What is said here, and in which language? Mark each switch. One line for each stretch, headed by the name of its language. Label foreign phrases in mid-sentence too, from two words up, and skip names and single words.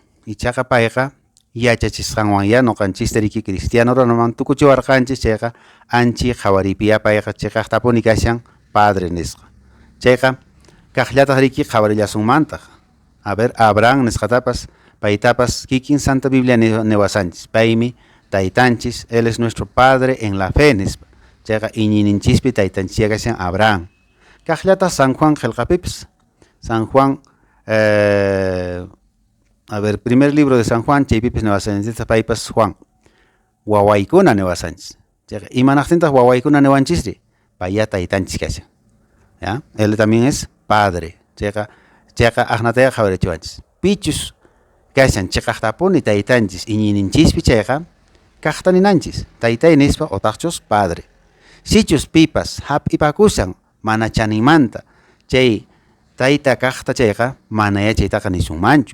Quechua: Ichaqa payqa yachachisqanwan ya nuqanchista riki cristiano runaman tukuchiwarqanchis chayqa anchi qhawaripiya payqa chiqaqtapuni kashan padre nisqa. Chayqa kaqllataq riki qhawarillasunmantaq. A ver, Abraham nisqatapas paytapas kikin Santa Biblia niwasanchis. Paymi taytanchis,
Spanish: él es nuestro padre en la fe nispa.
Quechua: Chayqa iñininchispi taytanchis kashan Abraham. Kaqllataq San Juan qillqapipis. San Juan
Spanish: a ver, primer libro de San Juan,
Quechua: chaypipis niwasanchis paypas Juan. Wawaykuna niwasanchis. Imanaqtintaq wawaykuna niwanchisri, paya taytanchis kashan.
Spanish: ¿Ya? Él también es padre.
Quechua: Chayqa aqnataya qhawarichiwanchis. Pichus kashan chiqaqtapuni taytanchis iñininchispi chayqa kaqta ninanchis. Taytay nispa otaqchus padre. Sichus pipas hap'ipakusan mana chaninmanta chay tayta kaqta chayqa manaya chaytaqa nisunmanchu.